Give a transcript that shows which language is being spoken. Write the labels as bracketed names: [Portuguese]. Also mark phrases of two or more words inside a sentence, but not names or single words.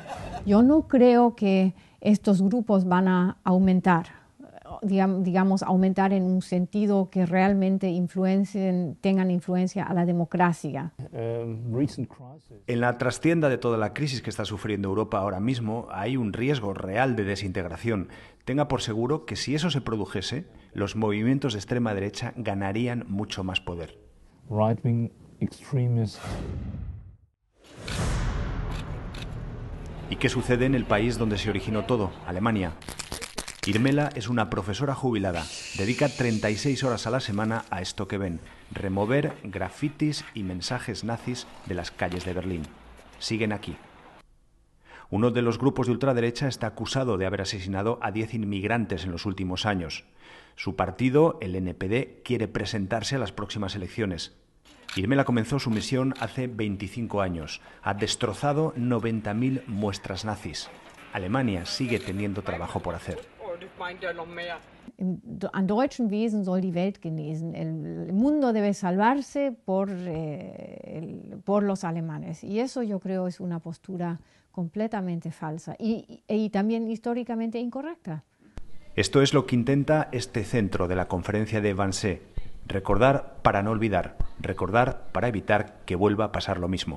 [Spanish] Yo no creo que estos grupos van a aumentar, digamos, aumentar en un sentido que realmente tengan influencia a la democracia. En la trastienda de toda la crisis que está sufriendo Europa ahora mismo, hay un riesgo real de desintegración. Tenga por seguro que si eso se produjese, los movimientos de extrema derecha ganarían mucho más poder. [English] Right-wing extremists. [Spanish] ¿Y qué sucede en el país donde se originó todo, Alemania? Irmela es una profesora jubilada. Dedica 36 horas a la semana a esto que ven, remover grafitis y mensajes nazis de las calles de Berlín. Siguen aquí. Uno de los grupos de ultraderecha está acusado de haber asesinado a 10 inmigrantes en los últimos años. Su partido, el NPD, quiere presentarse a las próximas elecciones. Irmela comenzó su misión hace 25 años. Ha destrozado 90.000 muestras nazis. Alemania sigue teniendo trabajo por hacer. [German] An deutschen Wesen soll die Welt genesen. [Spanish] El mundo debe salvarse por los alemanes. Y eso yo creo es una postura completamente falsa y también históricamente incorrecta. Esto es lo que intenta este centro de la conferencia de Wannsee. Recordar para no olvidar, recordar para evitar que vuelva a pasar lo mismo.